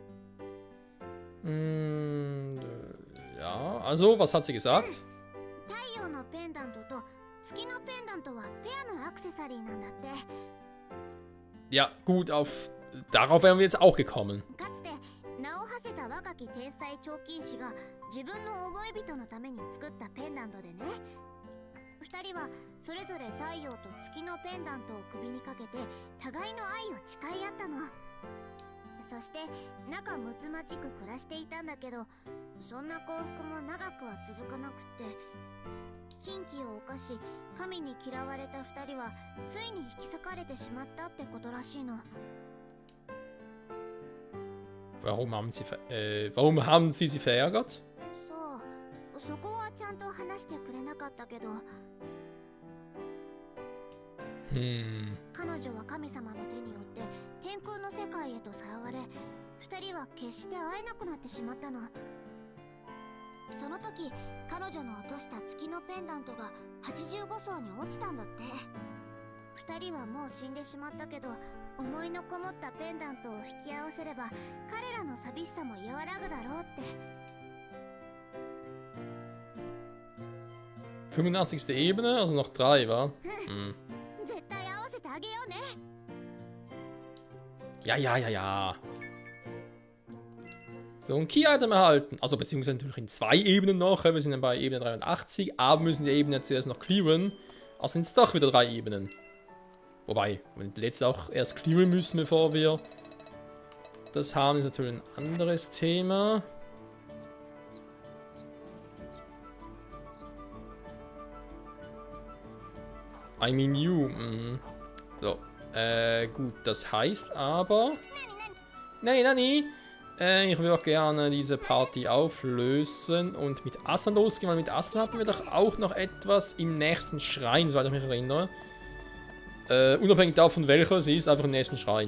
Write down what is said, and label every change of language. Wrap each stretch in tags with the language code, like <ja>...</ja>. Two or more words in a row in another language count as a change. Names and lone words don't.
<de>Ja, also, was hat sie gesagt?</de> <ja>陽のペンダントと月のペンダントはペアのアクセサリーなんだって。</ja> <de>Ja, gut, darauf wären wir jetzt auch gekommen.</de> <ja>かつて名を馳せた若き天才彫金師が自分の覚え人のために作ったペンダントでね。2人はそれぞれ太陽と月のペンダントを首にかけて互いの愛を誓い合ったの。そして仲睦まじく暮らしていたんだけど、そんな幸福も長くは続かなくって、禁忌を犯し神に嫌われた2人はついに引き裂かれてしまったってことらしいの。</ja> <de>Warum haben sie sie verärgert?</de> <ja>そう、そこはちゃんと話してくれなかったけど、彼女は神様の手によって天空の世界へとさらわれ、2人は決して会えなくなってしまったの。その時彼女の落とした月のペンダントが85層に落ちたんだって。2人はもう死んでしまったけど、思いのこもったペンダントを引き合わせれば彼らの寂しさも和らぐだろうって。</ja> <de>85. Ebene, also noch 3, wa?</de> <ja>絶対合わせてあげようね。</ja> <de>Ja. So ein Key-Item erhalten. Also beziehungsweise natürlich in 2 Ebenen noch. Wir sind dann bei Ebene 83, aber müssen die Ebene zuerst noch clearen. Also sind es doch wieder 3 Ebenen. Wobei, wenn die letzte auch erst clearen müssen, bevor wir das haben, ist natürlich ein anderes Thema.</de> <en>I mean you.</en> <de>So, gut, das heißt aber... Nani! Ich würde gerne diese Party auflösen und mit Aslan losgehen, weil mit Aslan hatten wir doch auch noch etwas im nächsten Schrein, soweit ich mich erinnere. Unabhängig davon, welcher es ist, einfach im nächsten Schrein.</de>